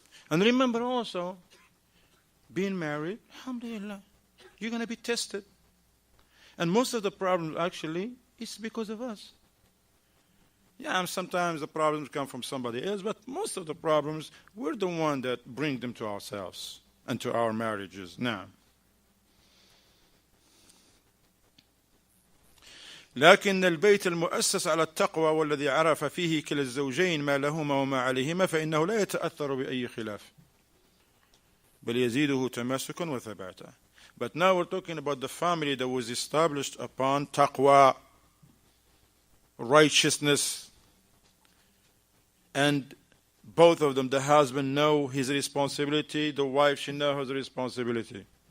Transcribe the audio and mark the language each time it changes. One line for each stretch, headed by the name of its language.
English: And remember also, being married, alhamdulillah, you're going to be tested. And most of the problems actually is because of us. Yeah, and sometimes the problems come from somebody else, but most of the problems, we're the one that bring them to ourselves and to our marriages.
Arabic: Now, لكن البيت المؤسس على التقوى والذي عرف فيه كلا الزوجين ما لهما وما عليهما فإنه لا يتأثر بأي خلاف بل يزيده تماسكا وثباتا.
English: But now we're talking about the family that was established upon taqwa, righteousness, and both of them, the husband know his responsibility, the wife, she knows her responsibility.